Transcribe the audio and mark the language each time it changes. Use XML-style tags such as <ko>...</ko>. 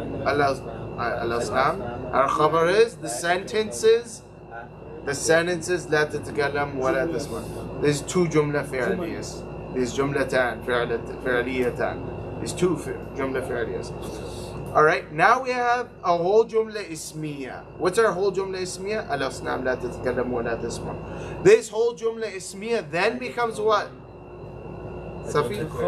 <en>Al-Asnam. Our khabar is the sentences. The sentences</en> <ar>لا تتكلم ولا تسمع.</ar> <en>There's two جملة فعلية.</en> <ar>There's جملتان فعليتان.</ar> <en>There's two جملة فعلية. Alright, now we have a whole جملة اسمية. What's our whole جملة اسمية?</en> <ar>الأصنام لا تتكلم ولا تسمع.</ar> <en>This whole جملة اسمية then becomes what? Safi?</en>